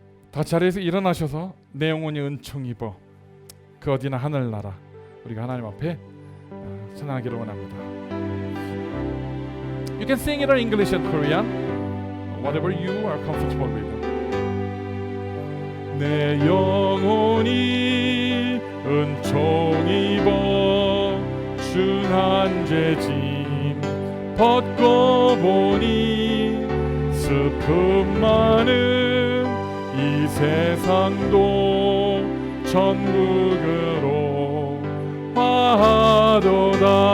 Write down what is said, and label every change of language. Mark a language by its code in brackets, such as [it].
[ko] 다 자리에서 일어나셔서 내 영혼이 은총 입어 그 어디나 하늘나라 우리가 하나님 앞에 찬양하기를 원합니다. [en] You can sing it in English and Korean, whatever you are comfortable with. [ko] 내 영혼이 은총 입어 준한 죄짐 벗고 보니 슬픔 많은 이 세상도 천국으로 화하도다.